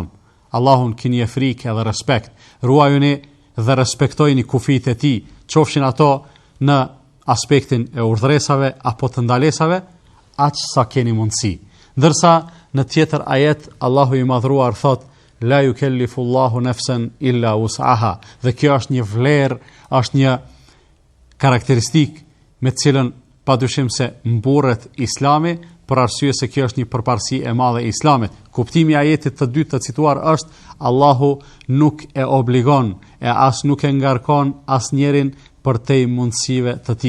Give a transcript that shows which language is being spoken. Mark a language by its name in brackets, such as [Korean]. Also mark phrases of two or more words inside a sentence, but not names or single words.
[Albanian] Allahun keni frikë edhe respekt. Ruajuni dhe respektojini kufijtë e tij, qofshin ato në aspektin e urdhresave apo të ndalesave, aq sa keni mundësi. Ndërsa në tjetër ajet Allahu i madhruar thot: [Arabic] "La yukellifullahu nafsan illa wus'aha." [Albanian] Dhe kjo është një vlerë, është një karakteristikë me të cilën padyshim se mburret Islami, për arsye se kjo është një përparësi e madhe e Islamit. Kuptimi i ajetit të dytë të cituar është: Allahu nuk e obligon e as nuk e ngarkon asnjërin për te mundësive të tij.